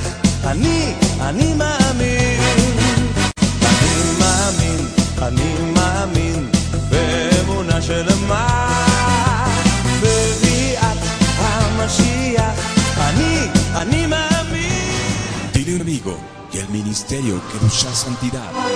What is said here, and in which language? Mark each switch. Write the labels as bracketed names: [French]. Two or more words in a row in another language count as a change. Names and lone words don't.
[Hebrew] אני מאמין, אני מאמין באמונה שלמה בביאת המשיח. אני מאמין. [Spanish] Dile un amigo que el ministerio que busca santidad